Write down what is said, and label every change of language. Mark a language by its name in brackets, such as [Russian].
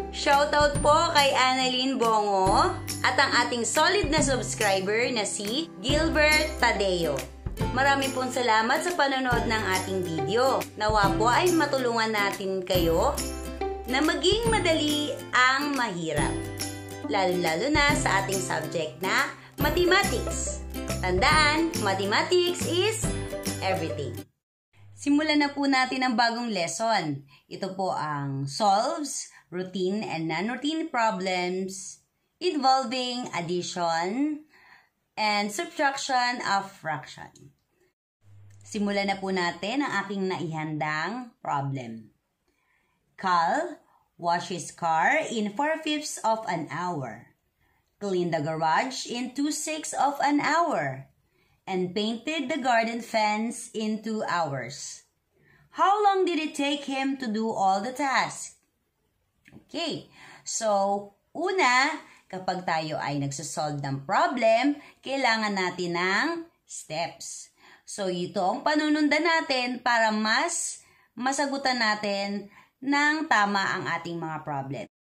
[Filipino] Shoutout po kay Annalyn Bongo at ang ating solid na subscriber na si Gilbert Tadeo. Marami pong salamat sa panonood ng ating video. Nawa po ay matulungan natin kayo na maging madali ang mahirap. Lalo-lalo na sa ating subject na mathematics. Tandaan, [English] mathematics is everything. [Filipino] Simulan na po natin ang bagong lesson. Ito po ang [English] solves routine and non-routine problems involving addition and subtraction of fraction. [Filipino] Simulan na po natin ang aking naihandang problem. [English] Cal washed his car in 4/5 of an hour, cleaned the garage in 2/6 of an hour, and painted the garden fence in 2 hours. How long did it take him to do all the tasks? [Filipino] Okay, so una, kapag tayo ay nagsasolve ng problem, kailangan natin ng steps. So, ito ang panunundan natin para mas masagutan natin ng tama ang ating mga problem.